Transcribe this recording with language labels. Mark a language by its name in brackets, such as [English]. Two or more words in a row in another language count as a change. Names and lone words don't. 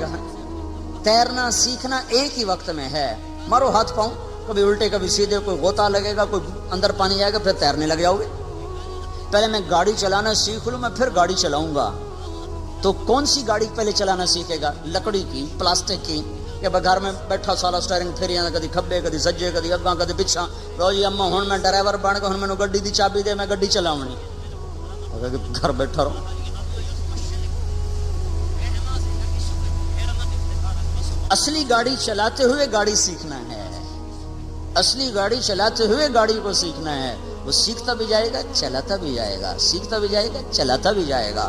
[Urdu] تیرنا سیکھنا ایک ہی وقت میں ہے، مارو ہاتھ پاؤں کبھی الٹے کبھی سیدھے، کوئی غوطہ لگے گا کوئی اندر پانی آئے گا پھر تیرنے لگ جاؤ گے۔ پہلے میں گاڑی چلانا سیکھ لوں میں پھر گاڑی چلاؤں گا، تو کون سی گاڑی پہلے چلانا سیکھے گا؟ لکڑی کی، پلاسٹک کی، کہ گھر میں بیٹھا سارا سٹیئرنگ [Punjabi] پھیریاں کدی کھبے کدی سجے کدی اگاں کدی پچھاں، لو جی اما ہن میں ڈرائیور بن کے ہن مینوں گڈی دی چابی دے میں گڈی چلاونی، گھر بیٹھا رہو۔ [Urdu] اصلی گاڑی چلاتے ہوئے گاڑی سیکھنا ہے، اصلی گاڑی چلاتے ہوئے گاڑی کو سیکھنا ہے، وہ سیکھتا بھی جائے گا چلاتا بھی جائے گا، سیکھتا بھی جائے گا چلاتا بھی جائے گا۔